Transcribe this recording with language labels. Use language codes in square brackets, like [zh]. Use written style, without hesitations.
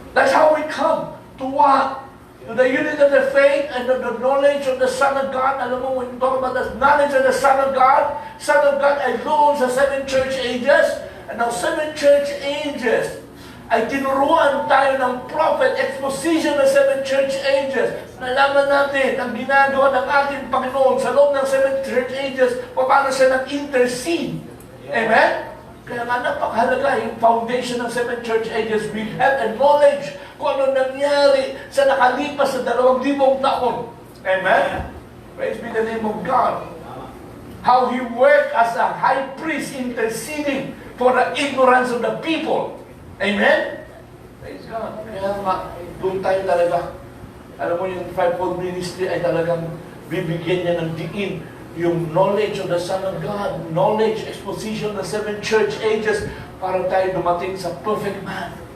[en] That's how we come to what? To the unity of the faith and the knowledge of the Son of God. [tl] Alam mo, [en] when you talk about the knowledge of the Son of God alone sa 7 church ages, and now 7 church ages, [tl] ay tinuruan tayo ng prophet, [en] exposition ng 7 church ages. [tl] Nalaman natin ang ginagawa ng ating Panginoon sa loob ng 7 church ages, paano siya nag-intercede. Amen? Kaya nga napakahalaga yung foundation ng 7 church ages. [en] We have a knowledge [tl] kung ano nangyari sa nakalipas sa 2,000 taon. [en] Amen? Praise be the name of God. How He worked as a high priest interceding for the ignorance of the people. [tl] Amen? [en] Praise God. [tl] Kaya nga, doon tayo talaga. Alam mo, yung fivefold ministry ay talagang bibigyan niya ng diin yung [en] knowledge of the Son of God, knowledge, exposition of the 7 church ages [tl] para tayo dumating sa perfect man.